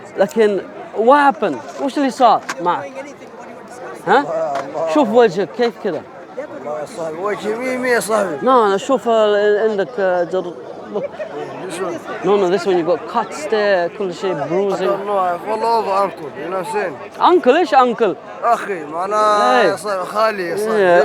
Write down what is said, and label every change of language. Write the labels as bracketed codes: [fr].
[ar] لكن [en] what happened؟ [ar] وش اللي صار معك؟ ها؟ شوف وجهك كيف كذا. يا صاحبي وجهي 100 يا صاحبي. No, أنا أشوف عندك look. [en] No, this one you got cuts there, [ar] كل شيء [en] bruising. والله over uncle, you know what I'm saying? Uncle إيش uncle؟ [ar] أخي معناه يا صاحبي خالي يا صاحبي.